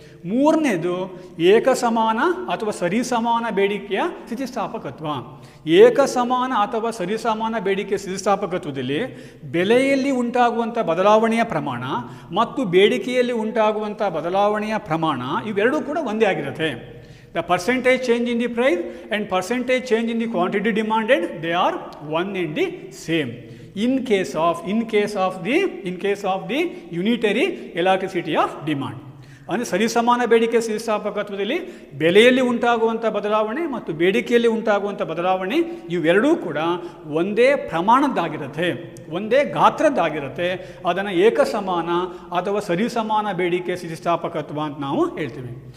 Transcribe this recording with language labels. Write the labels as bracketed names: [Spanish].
[Kannada] ಮೂರನೇದು ಏಕಸಮಾನ ಅಥವಾ ಸರಿಸಮಾನ ಬೇಡಿಕೆಯ ಸ್ಥಿತಿಸ್ಥಾಪಕತ್ವ. ಏಕಸಮಾನ ಅಥವಾ ಸರಿಸಮಾನ ಬೇಡಿಕೆ ಸ್ಥಿತಿಸ್ಥಾಪಕತ್ವದಲ್ಲಿ ಬೆಲೆಯಲ್ಲಿ ಉಂಟಾಗುವಂಥ ಬದಲಾವಣೆಯ ಪ್ರಮಾಣ ಮತ್ತು ಬೇಡಿಕೆಯಲ್ಲಿ ಉಂಟಾಗುವಂಥ ಬದಲಾವಣೆಯ ಪ್ರಮಾಣ ಇವೆರಡೂ ಕೂಡ ಒಂದೇ ಆಗಿರುತ್ತೆ. [English] The percentage change in the price and percentage change in the quantity demanded, they are one and the same. In case of the unitary elasticity of demand. [Kannada] ಅಂದರೆ ಸರಿಸಮಾನ ಬೇಡಿಕೆ ಸ್ಥಿತಿಸ್ಥಾಪಕತ್ವದಲ್ಲಿ ಬೆಲೆಯಲ್ಲಿ ಉಂಟಾಗುವಂಥ ಬದಲಾವಣೆ ಮತ್ತು ಬೇಡಿಕೆಯಲ್ಲಿ ಉಂಟಾಗುವಂಥ ಬದಲಾವಣೆ ಇವೆರಡೂ ಕೂಡ ಒಂದೇ ಪ್ರಮಾಣದ್ದಾಗಿರುತ್ತೆ, ಒಂದೇ ಗಾತ್ರದ್ದಾಗಿರುತ್ತೆ. ಅದನ್ನು ಏಕಸಮಾನ ಅಥವಾ ಸರಿಸಮಾನ ಬೇಡಿಕೆ ಸ್ಥಿತಿಸ್ಥಾಪಕತ್ವ ಅಂತ ನಾವು ಹೇಳ್ತೀವಿ.